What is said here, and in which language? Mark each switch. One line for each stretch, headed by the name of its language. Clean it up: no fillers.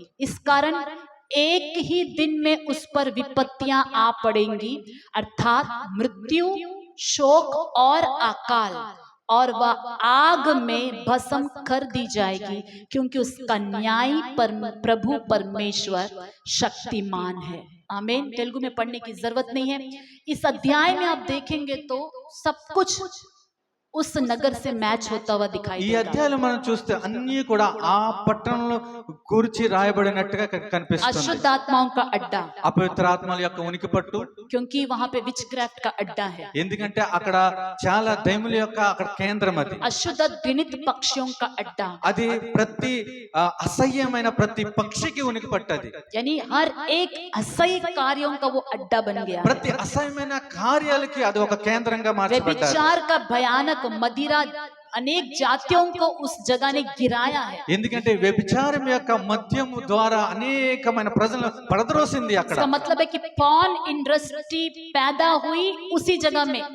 Hindi: इस कारण एक ही दिन में उस पर विपत्तियां आ पड़ेंगी, अर्थात मृत्यु, शोक और अकाल, और वह आग में भस्म कर दी जाएगी, क्योंकि उसका न्यायी प्रभु परमेश्वर शक्तिमान है। आमीन। तेलुगु में पढ़ने की जरूरत नहीं है। इस अध्याय में आप देखेंगे तो सब कुछ उस नगर से मैच होता हुआ दिखाई
Telugu: ఈ
Hindi: देगा।
Telugu: అధ్యాయంలో మనం చూస్తే అన్ని కూడా ఆ పట్టణంలో గురించి రాయబడినట్టుగా కనిపిస్తుంది।
Hindi: अशुद्ध आत्माओं का अड्डा,
Telugu: అపవిత్ర ఆత్మల యొక్క ఉనికి పట్టు,
Hindi: क्योंकि वहां पे विचक्राफ्ट का अड्डा है।
Telugu: ఎందుకంటే అక్కడ చాలా దైముల యొక్క అక్కడ కేంద్రం అది।
Hindi: अशुद्ध घृणित पक्षियों का अड्डा,
Telugu: అది ప్రతి అసహ్యమైన ప్రతి పక్షికి ఉనికి పట్టది।
Hindi: यानी हर एक असह्य कार्यों का वो अड्डा बन गया।
Telugu: ప్రతి అసహ్యమైన కార్యాలకి అది ఒక కేంద్రంగా మార్చబడ్డారు।
Hindi: व्यभिचार का भयानक मदिरा अनेक जातियों को उस जगह ने गिराया है।
Telugu: ఎందుకంటే వ్యభిచారం యొక్క మద్యము ద్వారా అనేకమైన ప్రజలను పడద్రోసింది అక్కడ।
Hindi: इसका मतलब है कि पॉर्न इंडस्ट्री पैदा हुई उसी जगह में।